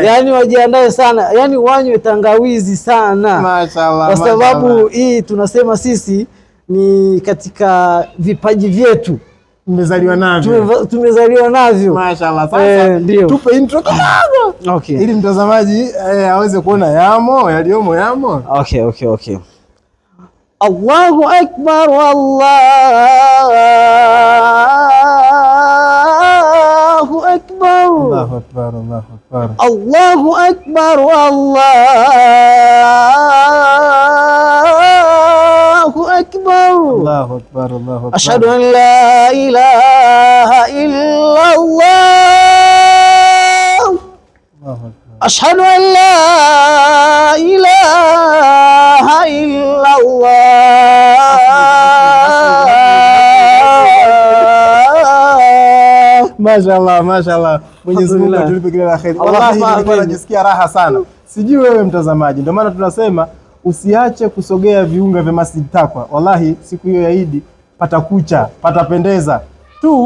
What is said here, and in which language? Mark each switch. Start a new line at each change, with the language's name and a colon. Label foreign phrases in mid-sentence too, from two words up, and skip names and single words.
Swahili: yani wajiandae sana, yani wanywe tangawizi sana. Mashaallah, kwa sababu hii tunasema sisi ni katika vipaji vyetu tumezaliwa navyo. Mashaallah. Sasa tupe intro kidogo, okay, ili mtazamaji aweze kuona yaliyomo. Okay.
Arabic: الله أكبر، الله أكبر, الله أكبر، الله أكبر, الله أكبر، الله أكبر, الله أكبر، الله أكبر. أشهد أن لا إله إلا الله، أشهد أن لا إله إلا الله.
Swahili: Mashaallah. Mwenyezi Mungu atulipe kila la kheri. Wallahi nilikuwa najisikia raha sana. Sijui wewe mtazamaji, ndio maana tunasema usiache kusogea viunga vya Masjid Taqwa. Wallahi siku hiyo ya Eid patakucha, patapendeza tu.